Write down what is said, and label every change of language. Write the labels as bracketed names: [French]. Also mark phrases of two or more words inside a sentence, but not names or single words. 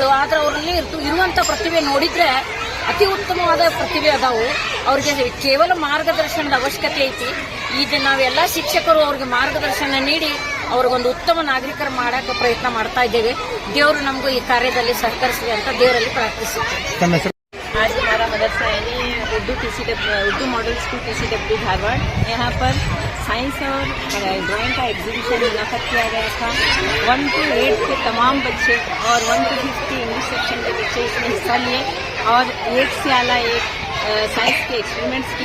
[Kannada] ಆದ್ರೆ ಅವರಲ್ಲಿ ಇರುವಂತ ಪ್ರತಿಭೆ ನೋಡಿದ್ರೆ ಅತಿ ಉತ್ತಮವಾದ ಪ್ರತಿಭೆ ಅದಾವು. ಅವ್ರಿಗೆ ಕೇವಲ ಮಾರ್ಗದರ್ಶನದ ಅವಶ್ಯಕತೆ ಐತಿ. ಈಗ ನಾವೆಲ್ಲ ಶಿಕ್ಷಕರು ಅವ್ರಿಗೆ ಮಾರ್ಗದರ್ಶನ ನೀಡಿ ಅವ್ರಿಗೊಂದು ಉತ್ತಮ ನಾಗರಿಕರು ಮಾಡಕ್ಕೆ ಪ್ರಯತ್ನ ಮಾಡ್ತಾ ಇದ್ದೇವೆ. ದೇವರು ನಮಗೂ ಈ ಕಾರ್ಯದಲ್ಲಿ ಸಹಕರಿಸಲಿ ಅಂತ ದೇವರಲ್ಲಿ ಪ್ರಾರ್ಥಿಸುತ್ತೇವೆ. [Urdu] آج ہمارا مدرسہ یعنی اردو ماڈل اسکول TCW دھارواڑ، یہاں پر سائنس اور ڈرائنگ کا ایگزیبیشن منافت کیا گیا تھا. 1 to 8 کے تمام بچے اور 1 to 5 کے [English] English section [Urdu] کے بچے اس میں حصہ لیے اور ایک سے اعلیٰ ایک سائنس کے ایکسپیریمنٹس کیے.